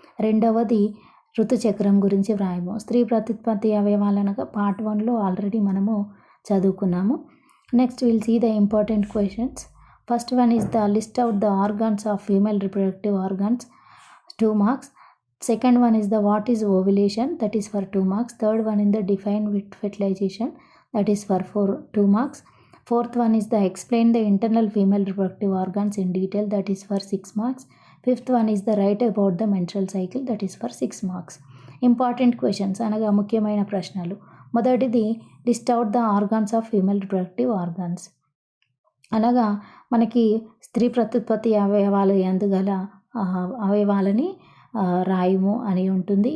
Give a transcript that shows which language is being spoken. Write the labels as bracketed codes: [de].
[te] రెండవది ఋతుచక్రం గురించి వ్రాయము. స్త్రీ ప్రత్యుత్పత్తి అవయవాలు అనగా పార్ట్ 1లో ఆల్రెడీ మనము చదువుకున్నాము. [en] Next will see the important questions. First one is the list out the organs of female reproductive organs, 2 marks. Second one is the what is ovulation, that is for 2 marks. Third one in the define with fertilization, that is for 2 marks. Fourth one is the explain the internal female reproductive organs in detail, that is for 6 marks. Fifth one is the write about the menstrual cycle, that is for 6 marks. Important questions [te] అనగా ముఖ్యమైన ప్రశ్నలు. మొదటిది [en] list out the organs of female reproductive organs [te] అనగా మనకి స్త్రీ ప్రత్యుత్పత్తి అవయవాలు ఎందుగల అవయవాలని రాయము అని ఉంటుంది.